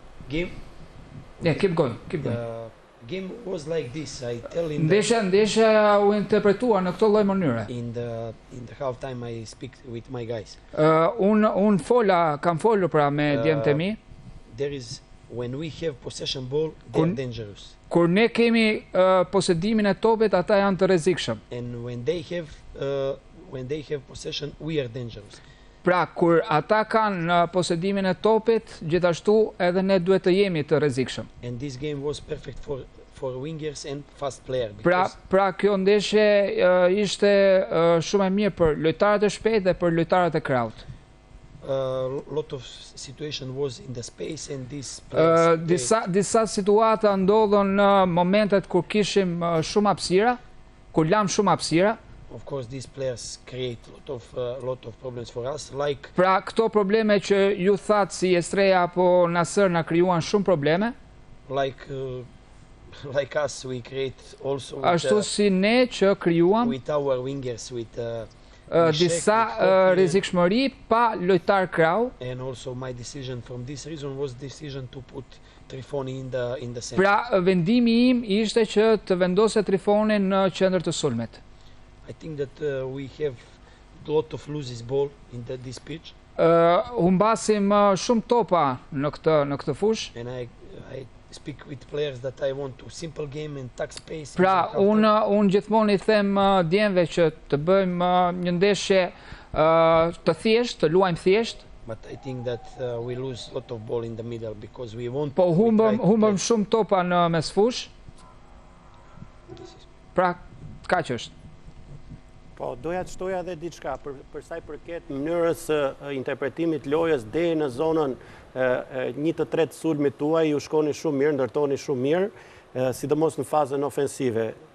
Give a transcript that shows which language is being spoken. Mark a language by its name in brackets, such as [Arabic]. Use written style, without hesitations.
[English] Game Yeah, keep going. game was like this. I tell in the, [Albanian] Ndeshja u interpretuar në këtë lloj mënyre. [English] in the half time I speak with my guys. [Albanian] Kam folur pra me djemtë e mi. [English] There is when we have possession ball, they're dangerous, [Albanian] Kur ne kemi posedimin e topit, ata janë të rrezikshëm. [English] and when they have possession, we are dangerous. [Albanian] Pra, kur ata kanë posedimin e topit, gjithashtu edhe ne duhet të jemi të rrezikshëm. [English] And this game was perfect for wingers and fast player. [Albanian] Pra kjo ndeshje ishte shumë e mirë për lojtarët e shpejtë dhe për lojtarët e kraut. [English] Lot of situation was in the space and this players, [Albanian] disa situata ndodhën në momentet kur kishim shumë hapësira, kur lam shumë hapësira. [English] Of course, these players create lot of problems for us. Like [Albanian] Pra këto probleme që ju thatë si Estreja apo Nasër na krijuan shumë probleme. [English] Like us, we create also [Albanian] Ashtu si ne që krijuam [English] with our wingers with [Albanian] disa rrezikshmëri pa lojtar krau. [English] And also my decision from this reason was decision to put Trifoni in the center. [Albanian] Pra vendimi im ishte që të vendose Trifonin në qendër të sulmit. [English] I think that we have a lot of loses ball in this pitch. [Albanian] Humbasim shumë topa në këtë fushë. [English] And I speak with players that I want to simple game and attack space. [Albanian] Pra, unë gjithmonë i them djemve që të bëjmë një ndeshje të thjesht, të luajmë thjesht. [English] But I think that we lose a lot of ball in the middle because we want. [Albanian] Po humbëm shumë topa në mesfush. Pra, kaq është. Po, doja të shtoja edhe diçka për sa i përket mënyrës interpretimit lojës deri në zonën 1/3 sulmit tuaj, ju shkoni shumë mirë, ndërtoni shumë mirë, sidomos në fazën ofensive.